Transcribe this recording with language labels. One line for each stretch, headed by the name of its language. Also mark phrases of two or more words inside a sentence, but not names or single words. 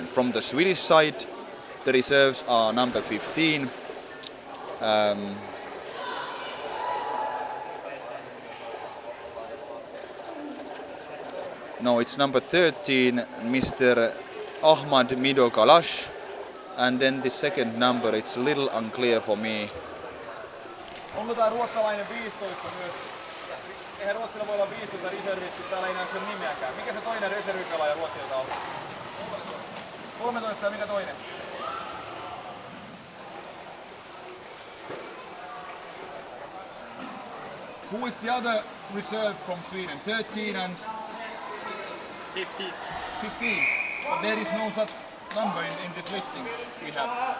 English: From the Swedish side, the reserves are number 15, no, it's number 13, Mr. Ahmad Mido Kalash, and then the second number, it's a little unclear for me.
Finnish: Onko tää ruotsalainen 15 myös? Eihän Ruotsilla voi olla 15 reservisti, täällä ei näy sen nimeäkään. Mikä se toinen reservipelaaja Ruotsilta on? 13 ja mikä toinen?
English: Who is the other reserve from Sweden? 13 and 15. 15. But there is no such number in this listing we have.